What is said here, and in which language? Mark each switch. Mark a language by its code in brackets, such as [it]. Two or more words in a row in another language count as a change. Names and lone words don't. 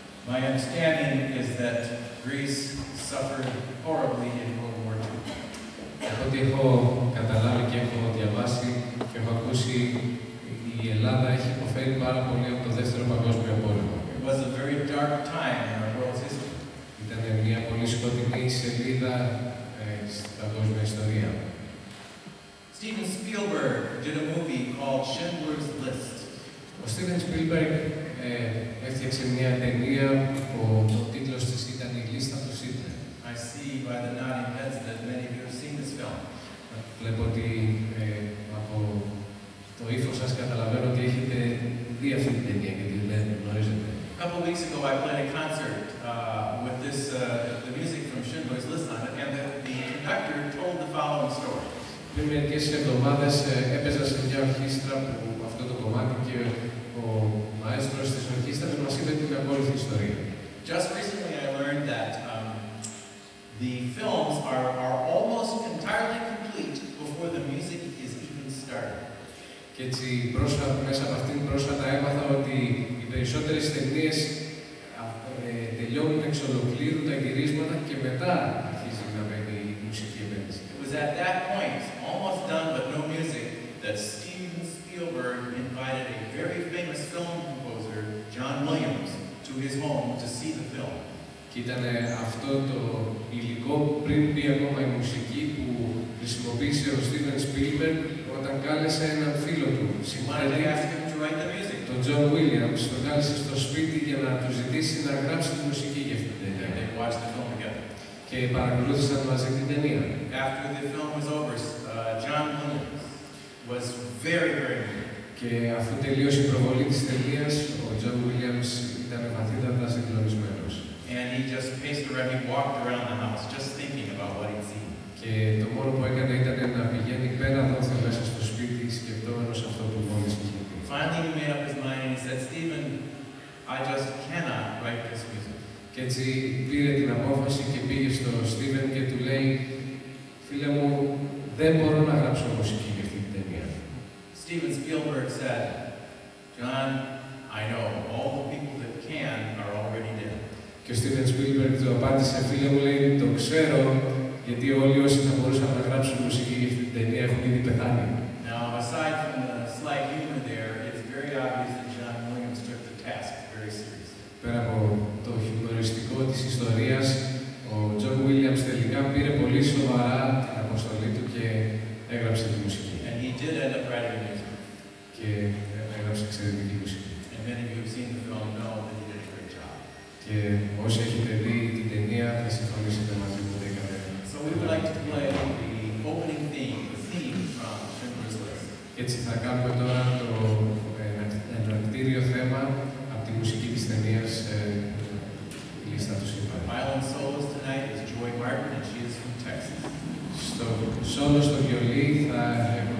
[en] My understanding is that Greece suffered horribly in World War II. [el] Ό,τι έχω καταλάβει και έχω διαβάσει και έχω ακούσει, η Ελλάδα έχει υποφέρει πάρα πολύ από το Δεύτερο Παγκόσμιο Πόλεμο. [en] It was a very dark time in our world's history. [el] Ήταν μια πολύ σκοτεινή σελίδα στην παγκόσμια ιστορία. [en] Steven Spielberg did a movie called Schindler's List. [el] Ο Steven Spielberg έφτιαξε μια ταινία που ο τίτλος της ήταν «Η λίστα του Σίτλερ». [en] I see by the nodding heads that many of you have seen this film. [el] Βλέπω ότι από το ύφος σας καταλαβαίνω ότι έχετε δει αυτή την ταινία και τη γνωρίζετε. [en] A couple of weeks ago, I played a concert with the music from Schindler's List on it, and the conductor told the following story. [el] Πριν μερικές εβδομάδες έπαιζα σε μια ορχήστρα που αυτό το κομμάτι και ο μαέστρος της ορχήστρας μας είπε την ακόλουθη ιστορία. [en] Just recently, I learned that the films are almost entirely complete before the music is even started. [el] Και έτσι μέσα από αυτήν πρόσφατα έμαθα ότι οι περισσότερες ταινίες τελειώνουν εξ ολοκλήρου τα γυρίσματα και μετά αρχίζει να μπαίνει η μουσική επένδυση. [en] It was at that point, almost done but no music, that Steven Spielberg invited a very famous film composer, John Williams, to his home to see the film. [el] Και ήταν αυτό το υλικό πριν μπει ακόμα η μουσική που χρησιμοποίησε ο Steven Spielberg όταν κάλεσε έναν φίλο του, [en] Wanted to ask him to write the music. [el] τον John Williams, τον κάλεσε στο σπίτι για να του ζητήσει να γράψει τη μουσική για αυτή την ταινία. [en] They watched the film together. [el] Και παρακολούθησαν μαζί την ταινία. [en] After the film was over, John Williams was very, very moved. [el] Και αφού τελείωσε η προβολή της ταινίας, ο John Williams ήταν βαθύτατα συγκλονισμένος. [en] And he just paced around, he walked around the house just thinking about what he'd seen. [el] Και το μόνο που έκανε ήταν να πηγαίνει πέρα δόθε μέσα στο σπίτι, σκεπτόμενος αυτό που μόλις είχε πει. [en] Finally, he made up his mind and he said, Stephen, I just cannot write this music. [el] Και έτσι πήρε την απόφαση και πήγε στο Steven και του λέει, φίλε μου, δεν μπορώ να γράψω μουσική για αυτή την ταινία. [en] Steven Spielberg said, John, I know all the people that can are already dead. [el] Και ο Steven Spielberg του απάντησε, φίλε μου, λέει, το ξέρω, γιατί όλοι όσοι θα μπορούσαν να γράψουν μουσική για αυτή την ταινία έχουν ήδη πεθάνει. [en] Now, aside from the slight humor there, it's very obvious that John Williams took the task very seriously. [el] Πέρα από το χιουμοριστικό της ιστορίας, ο John Williams τελικά πήρε πολύ σοβαρά την αποστολή του και έγραψε τη μουσική. [en] And he did end up writing the music. [el] Και έγραψε εξαιρετική μουσική. [en] And many of you who've seen the film know that he did a great job. [el] Και όσοι έχετε δει την ταινία θα συμφωνήσετε μαζί μου ότι έκανε. [en] So we would like to play the opening theme, the theme from Schindler's List. [el] Έτσι θα κάνουμε τώρα το εναρκτήριο θέμα από τη μουσική της ταινίας «Η λίστα του Σίτλερ». [en] Violin soloist tonight is Joy Martin, and she is from Texas. [el] Στο σόλο στο βιολί θα